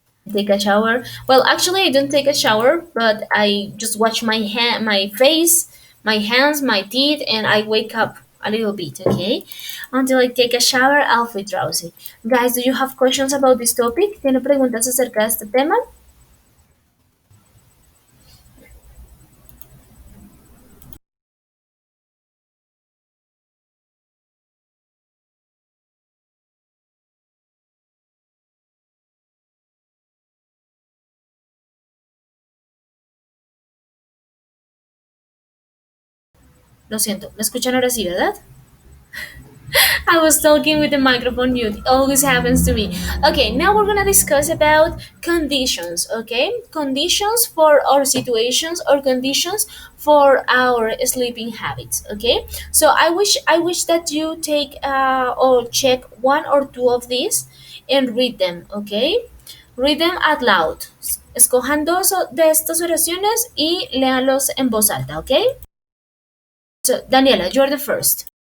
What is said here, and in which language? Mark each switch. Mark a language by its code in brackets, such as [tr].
[en] Take a shower. Well, actually, I don't take a shower, but I just wash my face, my hands, my teeth, and I wake up a little bit. Okay, until I take a shower, I'll feel drowsy. Guys, do you have questions about this topic? [es] ¿Tiene preguntas acerca de este tema? Lo siento, ¿me escuchan ahora sí, verdad? [en] I was talking with the microphone mute. It always happens to me. Okay, now we're gonna discuss about conditions. Okay, conditions for our situations or conditions for our sleeping habits. Okay, so I wish that you take or check one or two of these and read them. Okay, read them out loud. [es] Escojan dos de estas oraciones y léanlos en voz alta. [en] Okay. So Daniela, you're the first.